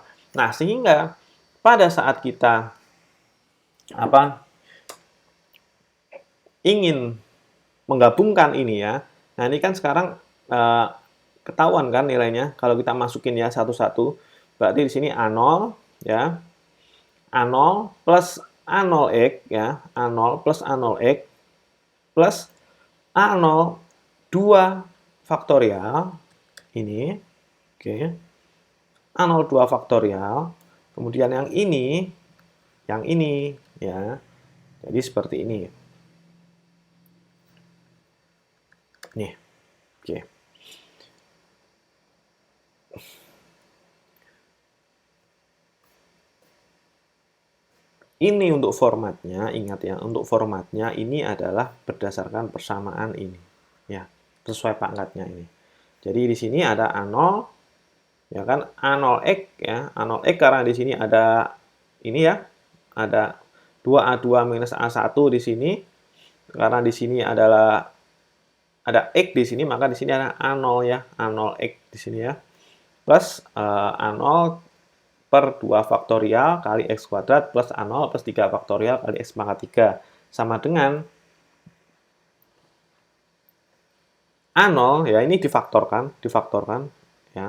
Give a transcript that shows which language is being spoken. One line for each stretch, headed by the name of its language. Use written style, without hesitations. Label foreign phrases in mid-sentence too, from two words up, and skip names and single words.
Indonesian: Nah, sehingga pada saat kita ingin menggabungkan ini ya. Nah, ini kan sekarang ketahuan kan nilainya kalau kita masukin ya satu-satu. Berarti di sini A0 ya. A0 plus A0X ya, A0 plus A0X plus A0 2 faktorial ini. Oke. A0 2 faktorial. Kemudian yang ini ya. Jadi seperti ini. Nih. Oke. Ini untuk formatnya, ingat ya, untuk formatnya ini adalah berdasarkan persamaan ini. Ya, sesuai pangkatnya ini. Jadi di sini ada A0 Ya kan, A0X ya, A0X karena di sini ada ini ya, ada 2A2 minus A1 di sini. Karena di sini ada X di sini, maka di sini ada A0 ya, A0X di sini ya. Plus A0 per 2 faktorial kali X kuadrat plus A0 plus 3 faktorial kali X pangkat 3. Sama dengan A0 ya, ini difaktorkan ya.